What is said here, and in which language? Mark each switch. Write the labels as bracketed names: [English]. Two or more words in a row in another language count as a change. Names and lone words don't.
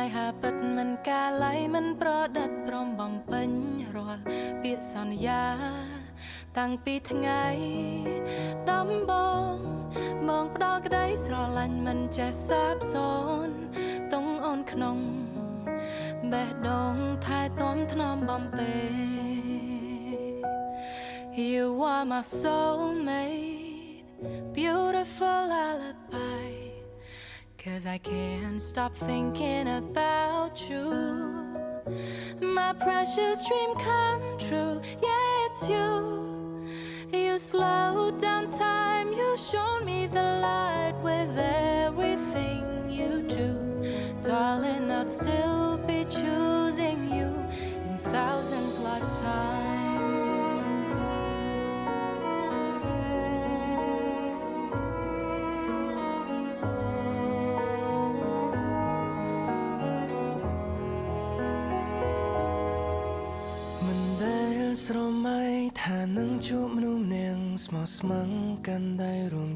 [Khmer] ហាពិតមិនកាល័យមិនប្រឌិតព្រមបំពេញរាល់ពាក្យសន្យាតាំងពីថ្ងៃដំបូងមកផ្ដល់ក្តីស្រឡាញ់មិនចេះសាបសូន្យទងអូនក្នុងបេះដូងថែទាំថ្នមបំពេ [English] You are my soulmate, beautiful lullaby. 'Cause I can't stop thinking about you. My precious dream come true, yeah, it's you. You slowed down time, you showed me the light with everything you do. Darling, I'd still be choosing you in thousands lifetimes. [Khmer] មិនដែលស្រមៃថានឹងជួបមនុស្សម្នាក់ស្មោះស្ម័គ្រកាន់ដៃរួម